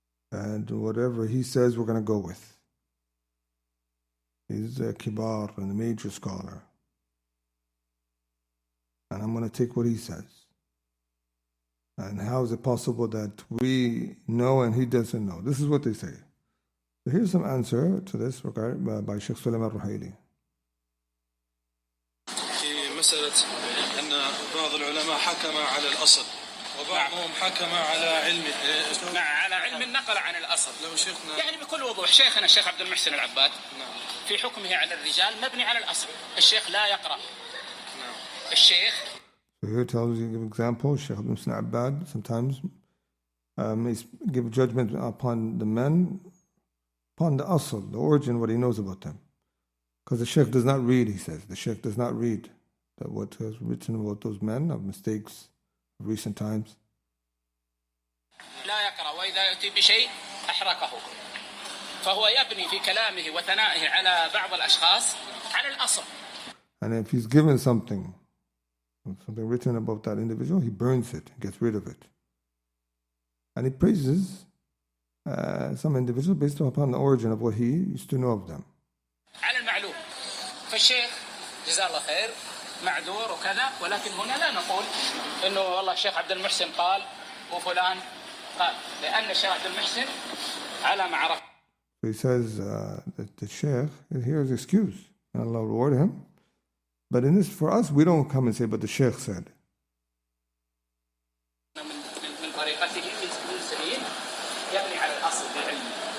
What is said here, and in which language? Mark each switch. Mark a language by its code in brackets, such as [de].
[en] And whatever he says, we're going to go with. He's a kibar and a major scholar. And I'm going to take what he says. And how is it possible that we know and he doesn't know? This is what they say. So here's some answer to this by Sheikh Sulaiman Ruhaili. [ar] في مسألة أن بعض العلماء حكم على الأصل وبعضهم حكم على علم على علم النقل عن الأصل. لو شيخنا يعني بكل وضوح شيخنا الشيخ عبد المحسن العباد في حكمه على الرجال مبني على الأصل. الشيخ لا يقرأ. الشيخ. [en] So here tells you, give example, Shaykh Abdul Muhsin Abbad sometimes may give a judgment upon the men, upon the asl, the origin, what he knows about them. Because the Shaykh does not read, he says. The Shaykh does not read that what is written about those men of mistakes of recent times. [ar] لا يقرأ وإذا يأتي بشيء أحرقه. فهو يبني في كلامه وثنائه على بعض الأشخاص على الأصل. [en] And if he's given something written about that individual, he burns it, gets rid of it. And he praises some individual based upon the origin of what he used to know of them. [ar] على المعلوم. فالشيخ جزاه الله خير معذور وكذا، ولكن هنا لا نقول إنه والله الشيخ عبد المحسن قال وفلان قال، لأن الشيخ عبد المحسن على معرفة. [en] So he says that the Shaykh here is excuse, and Allah will reward him. But in this, for us, we don't come and say, but the Shaykh said. [ar] من طريقته من سنين يبني على الأصل بعلمه.